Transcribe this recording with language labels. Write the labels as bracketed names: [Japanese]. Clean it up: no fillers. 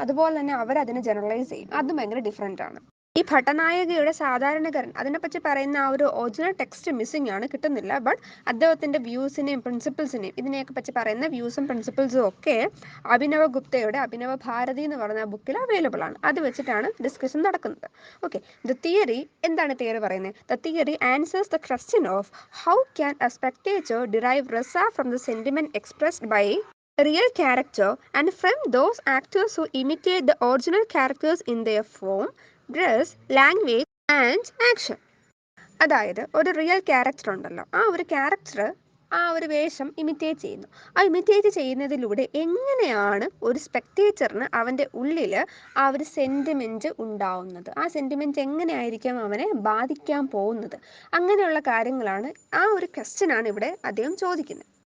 [Malayalam] അതുപോലെ തന്നെ അവരതിനെ ജനറലൈസ് ചെയ്യും, അതും ഭയങ്കര ഡിഫറെൻ്റ് ആണ്. ഈ ഭട്ടനായകയുടെ സാധാരണകരണം അതിനെപ്പറ്റി പറയുന്ന ആ ഒരു ഒറിജിനൽ ടെക്സ്റ്റ് മിസ്സിംഗ് ആണ്, കിട്ടുന്നില്ല. ബട്ട് അദ്ദേഹത്തിൻ്റെ വ്യൂസിനെയും പ്രിൻസിപ്പിൾസിനെയും ഇതിനെയൊക്കെ പറ്റി പറയുന്ന വ്യൂസും പ്രിൻസിപ്പിൾസും ഒക്കെ അഭിനവ ഗുപ്തയുടെ അഭിനവ ഭാരതി എന്ന് പറയുന്ന ബുക്കിൽ അവൈലബിൾ ആണ്. അത് വെച്ചിട്ടാണ് ഡിസ്കഷൻ നടക്കുന്നത്. ഓക്കെ, എന്താണ് തിയറി പറയുന്നത്? [English] The theory answers the question of how can a spectator derive rasa from the sentiment expressed by real character and from those actors who imitate the original characters in their form, dress, language and action. [Malayalam] അതായത് ഒരു real character ഉണ്ടല്ലോ, ആ ഒരു character ആ ഒരു വേഷം imitate ചെയ്യുന്നു. ആ ഇമിറ്റേറ്റ് ചെയ്യുന്നതിലൂടെ എങ്ങനെയാണ് ഒരു സ്പെക്ടേറ്ററിന് അവൻ്റെ ഉള്ളിൽ ആ ഒരു സെൻറ്റിമെൻറ്റ് ഉണ്ടാവുന്നത്, ആ സെൻറ്റിമെൻറ്റ് എങ്ങനെയായിരിക്കും അവനെ ബാധിക്കാൻ പോകുന്നത്, അങ്ങനെയുള്ള കാര്യങ്ങളാണ്, ആ ഒരു ക്വസ്റ്റ്യനാണ് ഇവിടെ അദ്ദേഹം ചോദിക്കുന്നത്.